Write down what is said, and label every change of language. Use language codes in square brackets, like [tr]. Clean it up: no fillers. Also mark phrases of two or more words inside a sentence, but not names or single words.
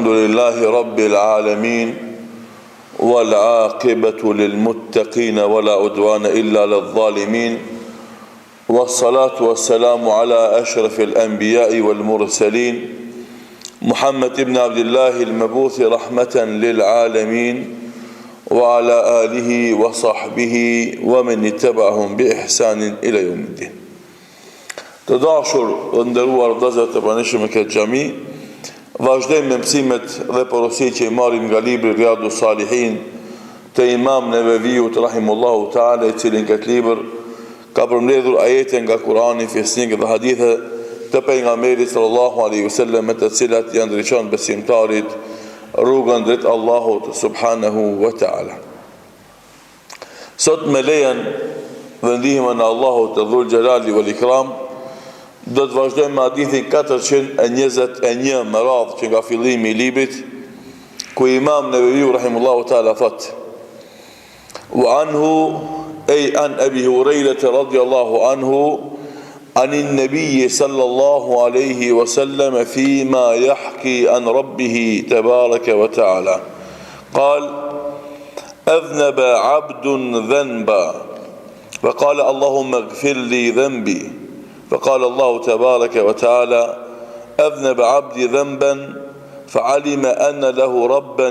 [ar] لله رب العالمين والعاقبة للمتقين ولا عدوان إلا للظالمين والصلاة والسلام على أشرف الأنبياء والمرسلين محمد بن عبد الله المبعوث رحمة للعالمين وعلى آله وصحبه ومن اتبعهم بإحسان إلى يوم الدين. [sq] Të dashur dhe nderuar vëllezër të pranishëm në këtë xhami, vazhdojmë me mësimet dhe porositë që i marrim nga libri Riyadus Salihin të Imam Neveviut [ar] رحمه الله تعالى, [sq] i cili në këtë libër ka përmbledhur ajete nga Kurani, fisnik dhe hadithe të pejgamberit [ar] صلى الله عليه وسلم, [sq] me të cilat janë ndriçon besimtarit rrugën drejt Allahut [ar] سبحانه وتعالى. [sq] Sot me lejen dhe ndihmën e Allahut të [ar] ذو الجلال والإكرام, [sq] do të vazhdojmë me hadithin 421 me radhë që nga fillimi i librit, ku Imam Neveviu [ar] رحمه الله تعالى [sq] thot: [ar] وعنه أي عن أبي هريرة رضي الله عنه عن النبي صلى الله عليه وسلم فيما يحكي عن ربه تبارك وتعالى قال: أذنب عبد ذنبا فقال اللهم اغفر لي ذنبي، فقال الله تبارك وتعالى: أذنب عبدي ذنبا فعلم أن له ربا